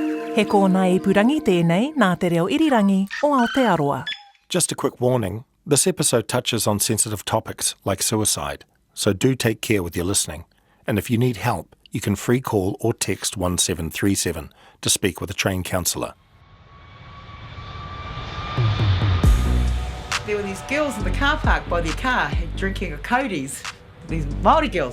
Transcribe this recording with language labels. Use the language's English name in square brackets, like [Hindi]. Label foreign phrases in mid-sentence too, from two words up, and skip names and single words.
[Māori] He kōna ipurangi tēnei nā te reo irirangi o Aotearoa. [English] Just a quick warning, this episode touches on sensitive topics like suicide, so do take care with your listening. And if you need help, you can free call or text 1737 to speak with a trained counsellor. There were these girls in the car park by their car drinking a Cody's, these Māori girls.